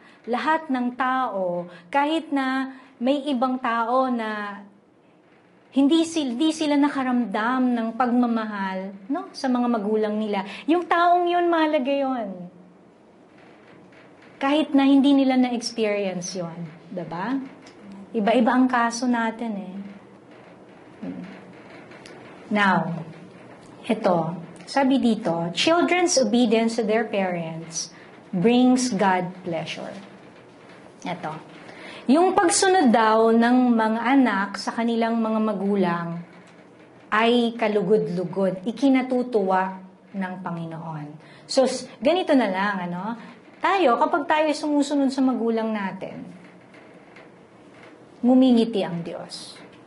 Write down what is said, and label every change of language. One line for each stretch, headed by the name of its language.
Filipino: Lahat ng tao, kahit na may ibang tao na hindi sila nakaramdam ng pagmamahal, no, sa mga magulang nila. Yung taong yun, mahalaga yun. Kahit na hindi nila na-experience yun. Diba? Iba-iba ang kaso natin eh.
English: Now,
Filipino: ito, sabi dito,
English: children's obedience to their parents brings God pleasure.
Filipino: Ito. Yung pagsunod daw ng mga anak sa kanilang mga magulang ay kalugod-lugod, ikinatutuwa ng Panginoon. So, ganito na lang, tayo, kapag tayo sumusunod sa magulang natin, ngumingiti ang Diyos.